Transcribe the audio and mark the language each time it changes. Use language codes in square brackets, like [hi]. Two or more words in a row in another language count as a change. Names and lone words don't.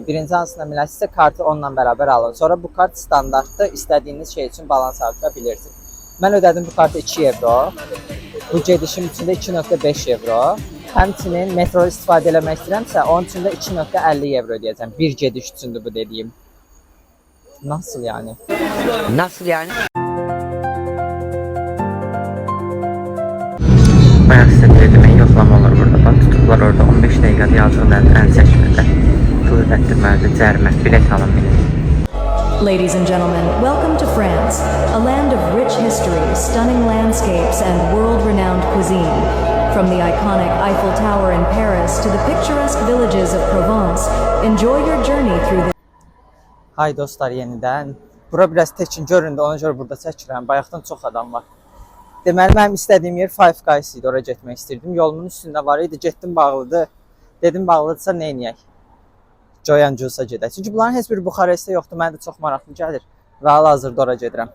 [az] Birinci hansına minəsinizsə kartı onunla bərabər alın. Sonra bu kart standartdır. İstədiyiniz şey üçün balans artıra bilirsiniz. Mən ödədim bu kartı 2 evro. Bu gedişim içində 2.5 evro. Həmçinin metro istifadə eləmək istəyirəmsə, onun üçün də 2.50 evro ödəyəcəm. Bir gediş üçündür bu dediyim. [tr] Nasıl yani? Nasıl yani? [az] Bayaq sizə dedim, yoxlama olur burada. Bax, tutublar orada 15 dəqiqədə yazdığından əl çəkmədə. Pul ödətdirməlidir, cərimə, bilet alın bilet. [en] Ladies and gentlemen, welcome to France, a land of rich history, stunning landscapes, and world-renowned cuisine. From the iconic Eiffel Tower in Paris to the picturesque villages of Provence, enjoy your journey through the [az] Hay dostlar yenidən. Bura biraz tekin göründü, ona görə burada çəkirəm. Bayaqdan çox adam var. Deməli, mənim istədiyim yer Five Guys idi, oraya getmək istirdim. Yolumun üstündə var idi, getdim bağlıdır. Dedim bağlıdırsa nə edək? Joy and Juice-a gedək. Çünki bunların heç biri Buxarestdə yoxdur, mənə də çox maraqlı gəlir. Və hal-hazırda oraya gedirəm.